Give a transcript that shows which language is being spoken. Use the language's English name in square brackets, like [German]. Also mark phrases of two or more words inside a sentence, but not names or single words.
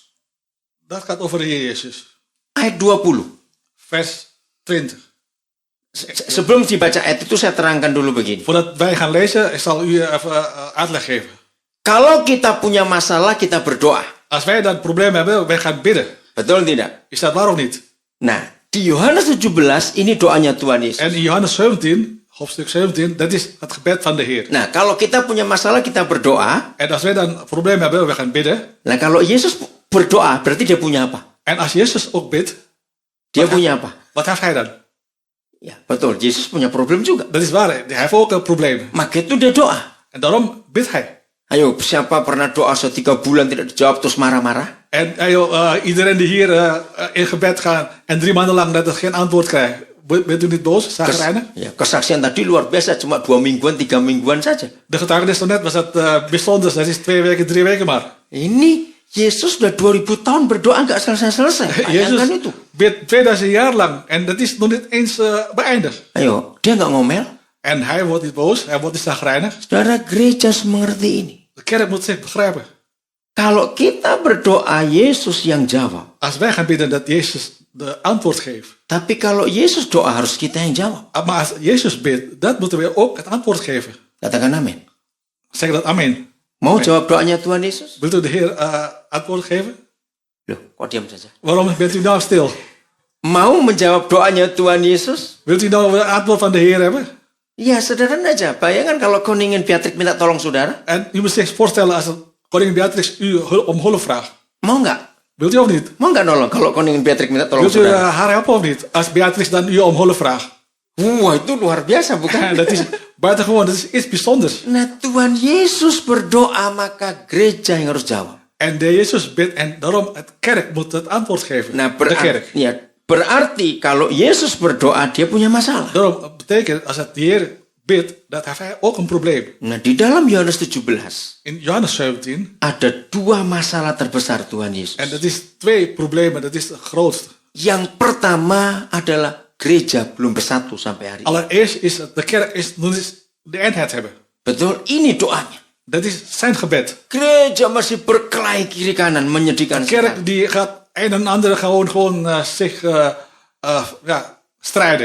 [Dutch] Dat gaat over de Heer Jezus. [Indonesian] Ayat 20. [Dutch] Vers 20. [Indonesian] Sebelum dibaca ayat itu saya terangkan dulu begini. [Dutch] Voordat wij gaan lezen, ik zal u even uitleg geven. [Indonesian] Kalau kita punya masalah, kita berdoa. [Dutch] Als wij dat probleem hebben, wij gaan bidden. [Indonesian] Betul tidak? [Dutch] Is dat waar of niet? [Indonesian] Nah, di Yohanes 17 ini doanya Tuhan Yesus. [Dutch] En in Johannes 17, hoofdstuk 17, dat is het gebed van de Heer. [Indonesian] Nah, kalau kita punya masalah, kita berdoa. [Dutch] En als wij dan een probleem hebben, we gaan bidden. [Indonesian] Nah, kalau Yesus berdoa, berarti dia punya apa? [Dutch] En als Jezus ook bidt, [Indonesian] Dia punya apa? [Dutch] wat heeft hij dan? [Indonesian] Ya, betul. Yesus punya problem juga. [Dutch] Dat is waar, hij heeft ook een probleem. [Indonesian] Maka itu dia doa. [Dutch] En daarom bidt hij. [Indonesian] Ayo, siapa pernah doa 3 bulan tidak dijawab terus marah-marah? [Dutch] En iedereen die hier in gebed gaat en 3 maanden lang dat er geen antwoord krijgt, bent u niet boos, zagrijnig? [Indonesian] Ya, kesaksian tadi luar biasa, cuma 2 mingguan, 3 mingguan saja. [Dutch] De getuigenis net was dat bijzonder, dat is 2 weken, 3 weken maar. [Indonesian] Ini Yesus sudah 2000 tahun berdoa nggak selesai-selesai. Bayangkan itu. [Dutch] Bidt 2000 jaar lang en dat is nog niet eens beëindigd. [Indonesian] Ayo, dia nggak ngomel. [Dutch] En hij wordt niet boos, hij wordt niet zagrijnig. [Indonesian] Saudara, gereja harus mengerti ini. [Dutch] De kerk moet zich begrijpen. [Indonesian] Kalau kita berdoa, Yesus yang jawab. [Dutch] Als wij gaan bidden dat Jezus de antwoord geeft. [Indonesian] Tapi kalau Yesus doa, harus kita yang jawab. [Dutch] Maar als Jezus bidt, dat moeten we ook het antwoord geven. [Indonesian] Katakan amin. [Dutch] Zeg dat amen. [Indonesian] Mau jawab doanya Tuhan Yesus? [Dutch] Wilt u de Heer antwoord geven? [Indonesian] Loh, kok diam saja? [Dutch] Waarom bent u nou stil? [Indonesian] Mau menjawab doanya Tuhan Yesus? [Dutch] Wilt u nou het antwoord van de Heer hebben? [Indonesian] Ya, sederhana aja. Bayangkan kalau koningin Beatrix minta tolong saudara. [Dutch] En u moet zich voorstellen als koningin Beatrix u om hulp vraagt. [Indonesian] Mau nggak? [Dutch] Wilt u of niet? [Indonesian] Mau nggak nolong kalau koningin Beatrix minta tolong [Dutch] Wilt u [Indonesian] saudara? [Dutch] haar helpen of niet? Als Beatrix dan u om hulp vraagt. [Indonesian] Wah, itu luar biasa, bukan? [Dutch] Dat is buitengewoon, dat is iets bijzonders. [Indonesian] Nah, Tuhan Yesus berdoa, maka gereja yang harus jawab. [Dutch] En de Jezus bidt en daarom het kerk moet het antwoord geven. [Indonesian] Nah, [Dutch] de kerk. [Indonesian] berarti kalau Yesus berdoa, dia punya masalah. [Dutch] Daarom betekent als het de Heer bidt, dat heeft hij ook een probleem. [Indonesian] Nah, di dalam Yohanes 17 [Dutch] In Johannes 17 [Indonesian] ada 2 masalah terbesar Tuhan Yesus. [Dutch] en dat is 2 problemen, dat is het grootste. [Indonesian] Yang pertama adalah gereja belum bersatu sampai hari ini. [Dutch] Allereerst is het, de kerk is nog niet de eenheid hebben. [Indonesian] Betul, ini doanya. [Dutch] Dat is zijn gebed. [Indonesian] Gereja masih berkelahi kiri kanan, menyedihkan [Dutch] De kerk [Indonesian] sekali. [Dutch] die gaat een en ander gewoon zich strijden.